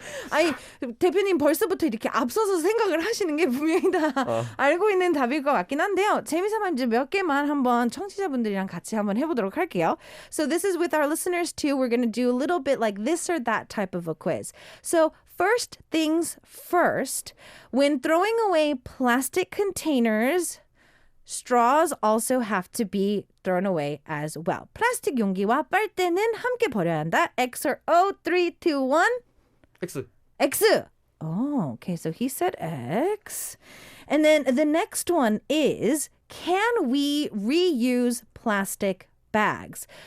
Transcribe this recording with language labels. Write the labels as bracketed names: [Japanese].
[Korean] 아니 대표님 벌써부터 이렇게 앞서서 생각을 하시는 게 분명히 다 알고 있는 답일 것 같긴 한데요. 재미삼아 이제 몇 개만 한번 청취자분들이랑 같이 한번 해보도록 할게요. [English] So this is with our listeners too. We're going to do a little bit like this or that type of a quiz. So first things first, when throwing away plastic containers, straws also have to be thrown away as well. [Korean] 플라스틱 용기와 빨대는 함께 버려야 한다. [English] X or O, 3, 2, 1. X. X. Oh, okay. So he said X. And then the next one is, can we reuse plastic bags?